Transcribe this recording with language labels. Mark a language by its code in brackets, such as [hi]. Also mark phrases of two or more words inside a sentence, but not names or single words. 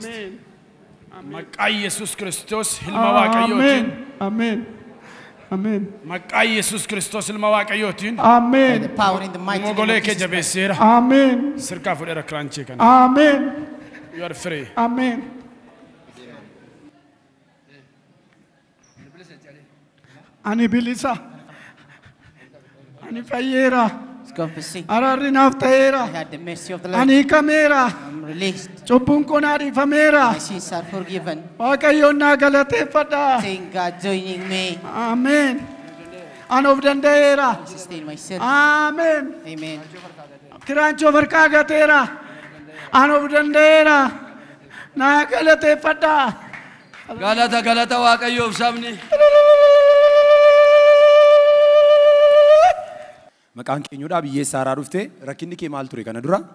[om] Amen. Maqaa Yesus Kristos ilma Waaqayyootiin. Amen. Amen. Maqaa Yesus Kristos ilma Waaqayyootiin. Amen. [en] The power in the mighty name [om] Mogolee [en] of [om] kee [en] Jesus Christ. [om] jabeesseera. Amen. Sirkaa fudheera kiraanchii kana. Amen. [en] You are free. [om] Amen. Ani bilisa. Ani fayyeera. [en] Let's confess. [om] Araarri naaf ta'eera. [en] I had the mercy of the Lord. [om] Ani kameera. [en] I'm released. [om] Cubbuun koo naa dhiifameera. [en] My sins are forgiven. [om] Waaqayyoon naa galateeffadha. [en] Thank God joining me. [om] Amen. Ani of danda'eera. [en] Sustain myself. [om] Amen. Amen. Kiraanchoo farkaa gateera. Ani of danda'eera. Naa galateeffadha. Galata Waaqayyoof sabni. Maqaan keenyudha biyyee saaraa dhufte rakkinni kee maal ture kana dura?